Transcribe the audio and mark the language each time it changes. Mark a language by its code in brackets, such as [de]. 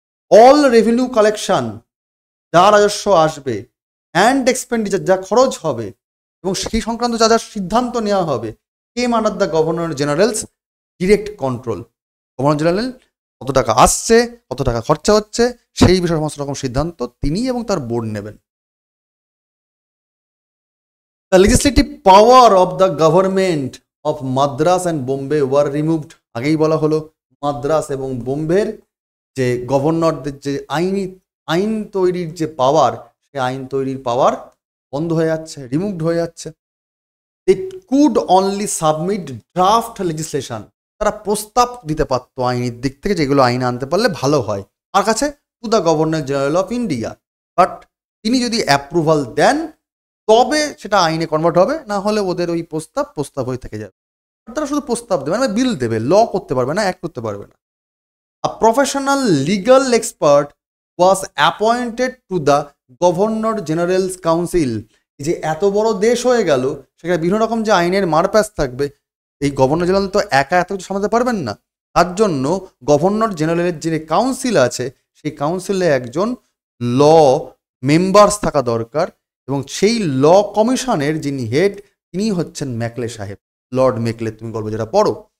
[en] all revenue collection, [bn] যা রাজস্ব আসবে, [en] and expenditure, [bn] যা খরচ হবে এবং সেই সংক্রান্ত যা যা সিদ্ধান্ত নেওয়া হবে, [en] Came under the governor general's direct control. [bn] Governor general কত টাকা আসছে, কত টাকা খরচা হচ্ছে, সেই বিষয়ে সমস্ত রকম সিদ্ধান্ত তিনি এবং তার বোর্ড নেবেন। [en] The legislative power of the government of Madras and Bombay were removed. [bn] আগেই বলা হলো মাদ্রাস এবং বোম্বের যে গভর্নরদের যে আইন তৈরির যে পাওয়ার, সেই আইন তৈরির পাওয়ার বন্ধ হয়ে যাচ্ছে, রিমুভড হয়ে যাচ্ছে। [en] It could only submit draft legislation. [bn] তারা প্রস্তাব দিতে পারতো আইনের দিক থেকে, যেগুলো আইন আনতে পারলে ভালো হয়, আর কাছে [en] To the governor general of India. [bn] But তিনি যদি অ্যাপ্রুভাল দেন তবে সেটা আইনে কনভার্ট হবে, না হলে ওদের ওই প্রস্তাব হয়ে থেকে যাবে। তারা শুধু প্রস্তাব দেবে, মানে বিল দেবে, ল করতে পারবে না, অ্যাক্ট করতে পারবে না। [en] A professional legal expert was appointed to the Governor General's Council. [bn] যে এত বড় দেশ হয়ে গেল, সেখানে বিভিন্ন রকম যে আইনের মারপ্যাচ থাকবে, এই গভর্নর জেনারেল তো একা এত কিছু সামলাতে পারবেন না। তার জন্য গভর্নর জেনারেলের যে কাউন্সিল আছে, সেই কাউন্সিলে একজন ল মেম্বার্স থাকা দরকার, এবং সেই ল কমিশনের যিনি হেড তিনি হচ্ছেন ম্যাকলে সাহেব, লর্ড মেকলে, তুমি গল্প যেটা পড়ো।